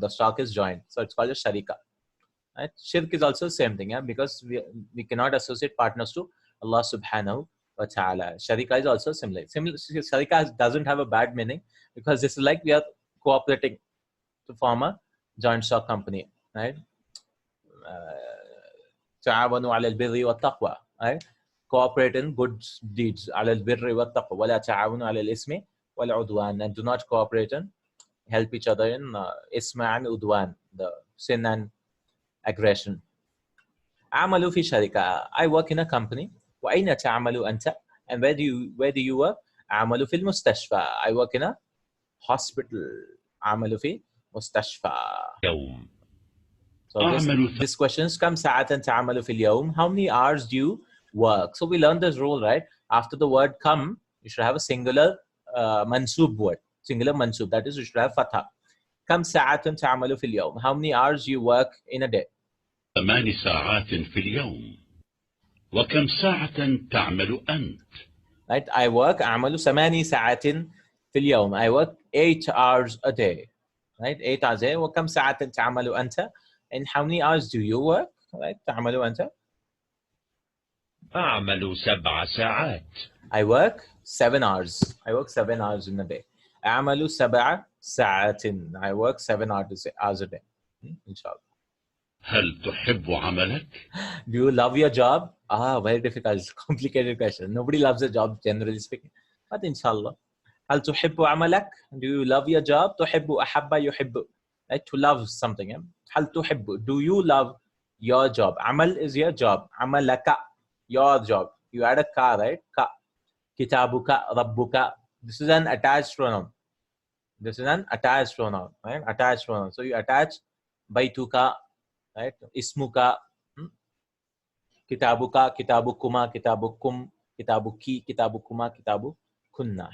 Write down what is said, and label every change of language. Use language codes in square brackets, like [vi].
[en] The stock is joint, so it's called a sharika. Right? Shirk is also the same thing, yeah, because we cannot associate partners to Allah subhanahu wa ta'ala. Sharika is also similar. Sharika doesn't have a bad meaning because this is like we are cooperating to form a joint stock company, right? [ar] تعاونوا على البر والتقوى, right? [en] Cooperate in good deeds. [ar] على البر والتقوى ولا تعاونوا على الإثم والعدوان, [en] and do not cooperate and help each other in isma and udwan, the sin and aggression. [ar] أعمل في شركة. [en] I work in a company. [ar] وأين تعمل أنت? [en] And where do you work? [ar] أعمل في المستشفى. [en] I work in a hospital. [ar] أعمل في مستشفى. يوم. [en] So this question is [ar] كم ساعة تعمل في اليوم? [en] How many hours do you work? So we learned this rule, right? After the word come, you should have a singular mansub word. Singular mansub. That is, you should have fatha. [ar] كم ساعة تعمل في اليوم? [en] How many hours do you work in a day? [ar] 8 ساعات في اليوم. وكم ساعة تعمل أنت؟ [en] Right? I work [ar] أعمل 8 ساعات في اليوم. [en] I work 8 hours a day. Right? 8 hours a day. [ar] وكم ساعة تعمل أنت? [en] And how many hours do you work? Right? [ar] تعمل أنت? أعمل 7 ساعات. [en] I work 7 hours. I work 7 hours in a day. [ar] أعمل 7 ساعات. [en] I work 7 hours a day. Inshallah. [ar] هل تحب عملك؟ [en] Do you love your job? Very difficult, complicated question. Nobody loves a job, generally speaking. But inshallah. [ar] هل تحب عملك? [en] Do you love your job? [ar] تحب أحب يحب. [en] Right? To love something. Yeah? [ar] هل تحب? [en] Do you love your job? عمل is your job. عملك, your job. You add a ka, right? Ka. كتابك, ربك. This is an attached pronoun. This is an attached pronoun. Right? Attached pronoun. So you attach baituka, right? [ar] Ismuka. كتابك, كتابكما, كتابكم, كتابك, كتابكما, كتابكن.